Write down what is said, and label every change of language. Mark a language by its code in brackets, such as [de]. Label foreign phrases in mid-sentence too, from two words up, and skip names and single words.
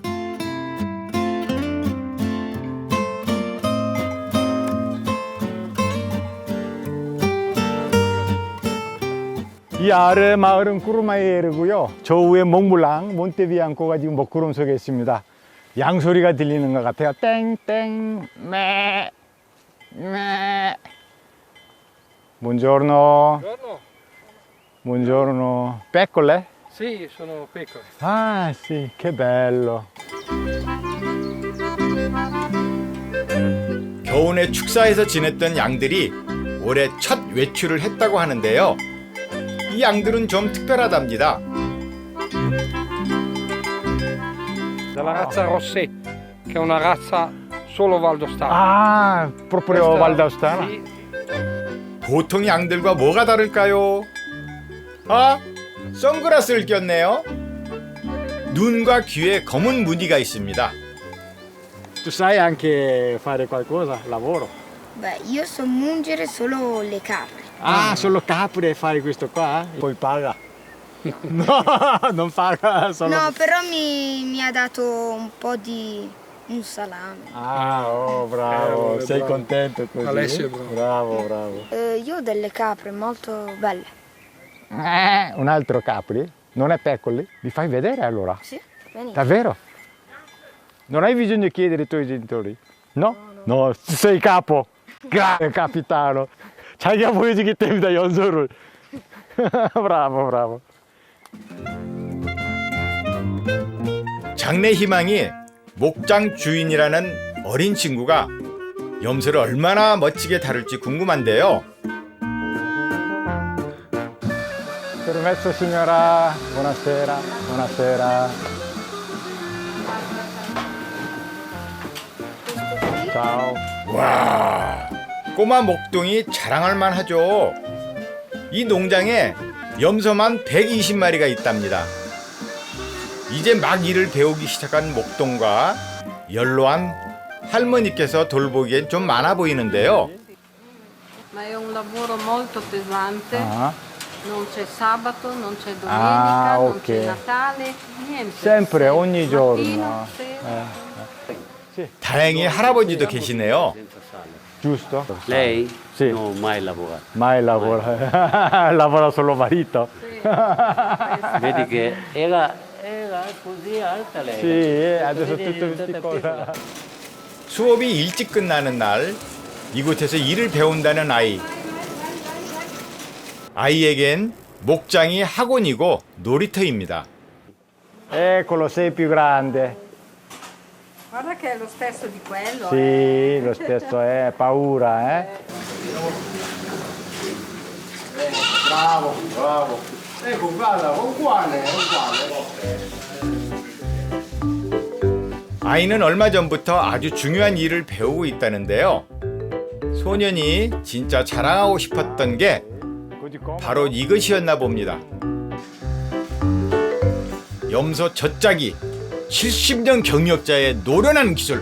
[ko] 이 아래 마을은 꾸르마이에르고요. 저 위에 몽블랑, 몬테비앙코가 지금 먹구름 속에 있습니다. 양소리가 들리는 것 같아요. 땡땡 매 매. [it] Buongiorno. Buongiorno. Buongiorno. Peccole? Sì, sono pecore. Ah, sì, che bello. [ko] 겨우내 축사에서 지냈던 양들이 올해 첫 외출을 했다고 하는데요. 이 양들은 좀 특별하답니다. [it] Dalla razza Rossetti, che è una razza solo valdostana. Ah, proprio Questa- Valdostana. Sì, [ko] 보통 양들과 뭐가 다를까요? 아, 선글라스를 꼈네요. 눈과 귀에 검은 무늬가 있습니다. [it] Tu sai anche fare qualcosa? Lavoro. Beh, io so mungere solo le capre. Ah, solo capre fai questo qua? Poi paga. No, non paga solo. No, però mi ha dato un po' di un salame. Ah, oh, bravo, sei bravo. contento così? Alessio è bravo. Bravo, bravo. Io ho delle capre molto belle. Un altro capri? Non è peccoli? Li fai vedere allora? Sì, vieni. Davvero? Non hai bisogno di chiedere ai tuoi genitori? No? No, sei capo. Grande capitano. [ko] 자기가 보여주기 때문에 연소를. [it] bravo, bravo. [ko] 장래 희망이 목장 주인이라는 어린 친구가 염소를 얼마나 멋지게 다룰지 궁금한데요. [it] Permesso signora, buonasera, buonasera. Ciao. [ko] 와, 꼬마 목동이 자랑할 만하죠. 이 농장에 염소만 120마리가 있답니다. 이제 막 일을 배우기 시작한 목동과 연로한 할머니께서 돌보기엔 좀 많아 보이는데요. [it] Ma è un lavoro molto pesante, Ah, non c'è sabato, non c'è domenica, Ah, non ok. c'è Natale, niente. sempre, ogni giorno. Mattino, sera. [ko] 다행히 할아버지도 계시네요. [it] Giusto? Lei? Sì. Non ho mai lavorato. Mai lavora, lavora solo marito. Vedi che era così alta lei. Sì, adesso Vedi, è tutto diventata questi piccola. cosa. [ko] 수업이 일찍 끝나는 날 이곳에서 일을 배운다는 아이. 아이에겐 목장이 학원이고 놀이터입니다. [it] Eccolo, sei più grande. Guarda che è lo stesso di quello. Sì, lo stesso è paura, eh? Bravo, bravo. Ecco, guarda, uguale, [ko] 아이는 얼마 전부터 아주 중요한 일을 배우고 있다는데요. 소년이 진짜 자랑하고 싶었던 게 바로 이것이었나 봅니다. 염소 젖짜기 70년 경력자의 노련한 기술.